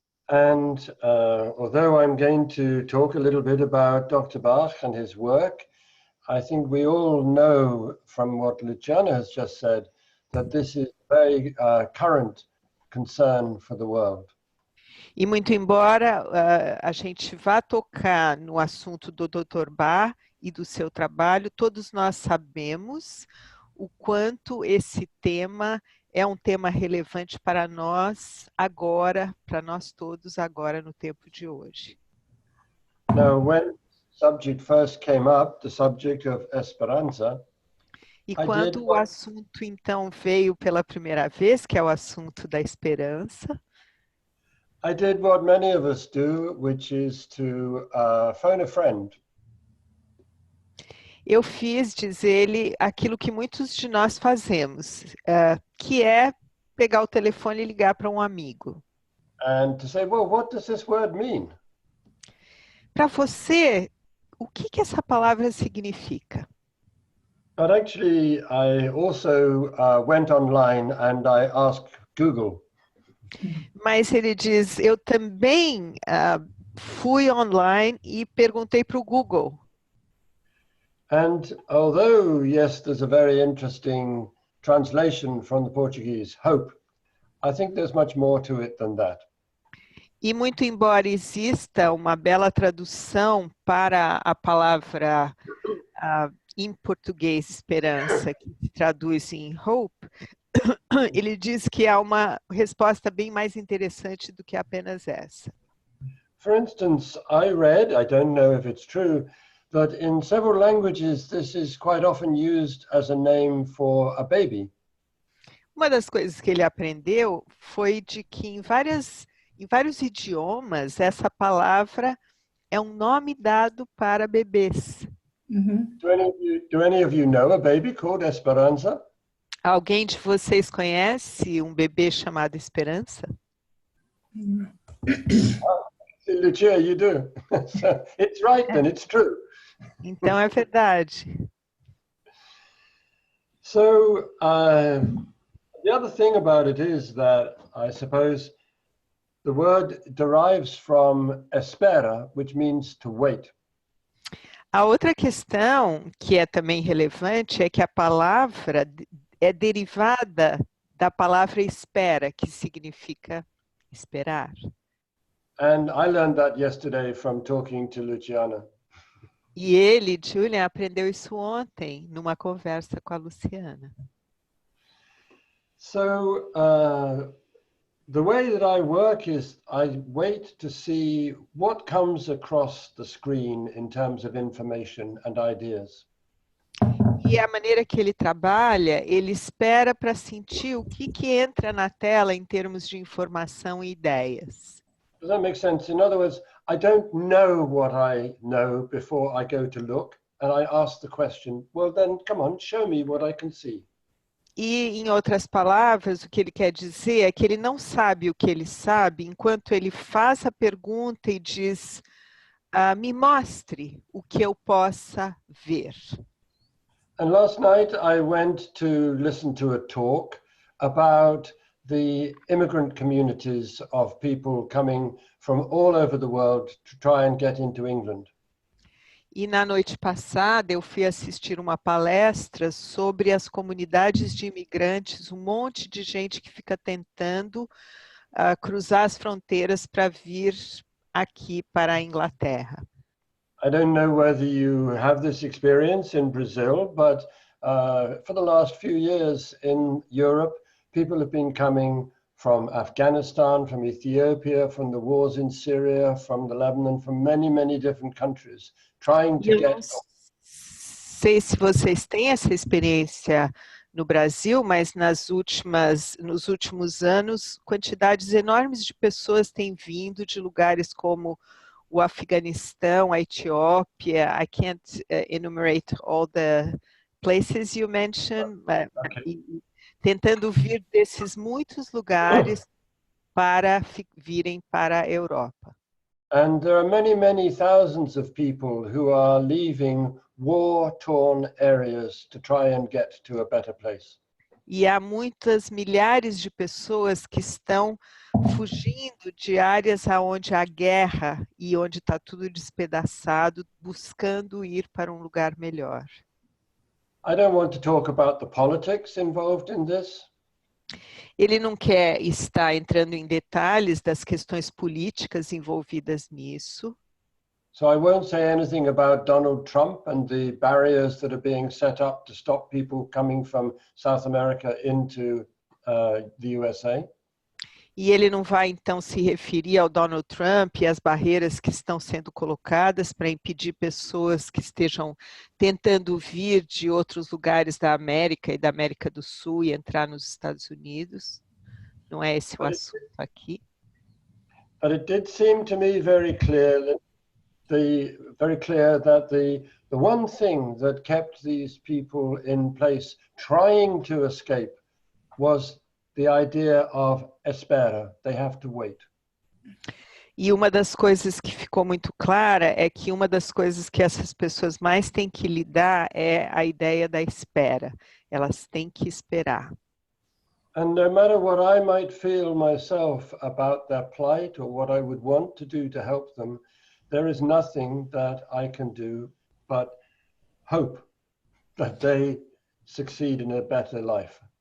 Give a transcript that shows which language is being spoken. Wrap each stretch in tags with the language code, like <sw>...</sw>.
<en>And although I'm going to talk a little bit about Dr. Bach and his work, I think we all know from what Luciana has just said that this is a very current concern for the world.</en> <pt>E muito embora a gente vá tocar no assunto do Dr. Bach e do seu trabalho, todos nós sabemos o quanto esse tema é um tema relevante para nós agora, para nós todos agora no tempo de hoje.</pt> <en>Now, when the subject first came up, the subject of esperança,</en> <pt>E quando o assunto então veio pela primeira vez, que é o assunto da esperança,</pt> <en>I did what many of us do, which is to phone a friend.</en> <pt>eu fiz, diz ele, aquilo que muitos de nós fazemos, que é pegar o telefone e ligar para um amigo.</pt> <en>And to say, well, what does this word mean?</en> <pt>Para você, o que essa palavra significa?</pt> <en>But actually, I also went online and I asked Google.</en> <pt>Mas ele diz, eu também fui online e perguntei para o Google.</pt> <en>And although, yes, there's a very interesting translation from the Portuguese, hope, I think there's much more to it than that.</en> <pt>E muito embora exista uma bela tradução para a palavra em português esperança, que se traduz em hope, ele diz que há uma resposta bem mais interessante do que apenas essa.</pt> <en>For instance, I read, I don't know if it's true, that in several languages this is quite often used as a name for a baby.</en> <pt>Uma das coisas que ele aprendeu foi de que em vários idiomas essa palavra é um nome dado para bebês. Uhum.</pt> <en>Do any of you know a baby called Esperança?</en> <pt>Alguém de vocês conhece um bebê chamado Esperança?</pt> <en>Lucia, you do. So it's right then, it's true.</en> <pt>Então é verdade.</pt> <en>So the other thing about it is that I suppose the word derives from espera, which means to wait.</en> <pt>A outra questão que é também relevante é que a palavra é derivada da palavra espera, que significa esperar.</pt> <en>And I learned that yesterday from talking to Luciana.</en> <pt>E ele, Julian, aprendeu isso ontem numa conversa com a Luciana.</pt> <en>So the way that I work is I wait to see what comes across the screen in terms of information and ideas.</en> <pt>E a maneira que ele trabalha, ele espera para sentir o que entra na tela em termos de informação e ideias.</pt> <en>Does that make sense? In other words, I don't know what I know before I go to look, and I ask the question, well then, come on, show me what I can see.</en> <pt>E, em outras palavras, o que ele quer dizer é que ele não sabe o que ele sabe enquanto ele faz a pergunta e diz, me mostre o que eu possa ver.</pt> <en>And last night I went to listen to a talk about the immigrant communities of people coming from all over the world to try and get into England.</en> <pt>E na noite passada eu fui assistir uma palestra sobre as comunidades de imigrantes, um monte de gente que fica tentando cruzar as fronteiras para vir aqui para a Inglaterra.</pt> <en>I don't know whether you have this experience in Brazil, but for the last few years in Europe, people have been coming from Afghanistan, from Ethiopia, from the wars in Syria, from the Lebanon, from many, many different countries, trying to get...</en> <pt>Não sei se vocês têm essa experiência no Brasil, mas nos últimos anos, quantidades enormes de pessoas têm vindo de lugares como o Afeganistão, a Etiópia.</pt> <en>I can't enumerate all the places you mentioned,</en> <pt>tentando vir desses muitos lugares para virem para a Europa.</pt> <en>And there are many, many thousands of people who are leaving war-torn areas to try and get to a better place.</en> <pt>E há muitas milhares de pessoas que estão fugindo de áreas onde há guerra e onde está tudo despedaçado, buscando ir para um lugar melhor.</pt> <en>I don't want to talk about the politics involved in this.</en> <pt>Ele não quer estar entrando em detalhes das questões políticas envolvidas nisso.</pt> <en>So I won't say anything about Donald Trump and the barriers that are being set up to stop people coming from South America into the USA.</en> <pt>E ele não vai, então, se referir ao Donald Trump e às barreiras que estão sendo colocadas para impedir pessoas que estejam tentando vir de outros lugares da América e da América do Sul e entrar nos Estados Unidos. Não é esse o assunto aqui.</pt> <en>But it did seem to me very clear that the one thing that kept these people in place trying to escape was the idea of espera. They have to wait.</en> <pt>E uma das coisas que ficou muito clara é que uma das coisas que essas pessoas mais têm que lidar é a ideia da espera. Elas têm que esperar.</pt> <en>And no matter what I might feel myself about their plight or what I would want to do to help them, there is nothing that I can do but hope that they succeed in a better life.</en>